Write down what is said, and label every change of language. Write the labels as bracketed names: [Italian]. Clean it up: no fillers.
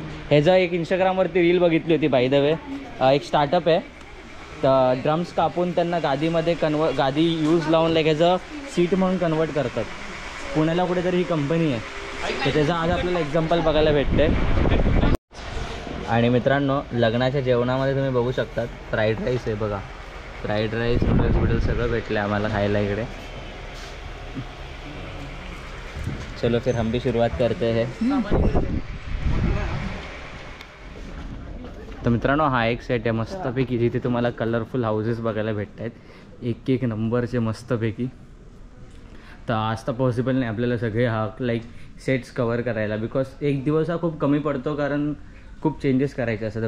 [Marathi] ह्याचं एक इंस्टाग्रामवरती रील बघितली होती [English] By the way. [Marathi] एक स्टार्टअप आहे, तर ड्रम्स कापून त्यांना गादीमध्ये गादी यूज लावून लाईक ह्याचं सीट म्हणून कन्वर्ट करतात. पुण्याला कुठेतरी ही कंपनी आहे, तर त्याचं आज आपल्याला एक्झाम्पल बघायला भेटते. आणि मित्रांनो लग्नाच्या जेवणामध्ये तुम्ही बघू शकतात फ्राईड राईस आहे बघा, फ्राईड राईस नूडल्स सगळं भेटलं आम्हाला खायला इकडे. [Hindi] चलो फिर हम भी शुरुआत करते हैं. [Marathi] तर मित्रांनो हा एक सेट आहे मस्तपैकी, जिथे तुम्हाला कलरफुल हाऊसेस बघायला भेटत आहेत, एक नंबरचे मस्तपैकी. तर आज तर पॉसिबल नाही आपल्याला सगळे हा लाईक सेट्स कवर करायला, बिकॉज एक दिवस हा खूप कमी पडतो, कारण खूप चेंजेस करायचे असतात.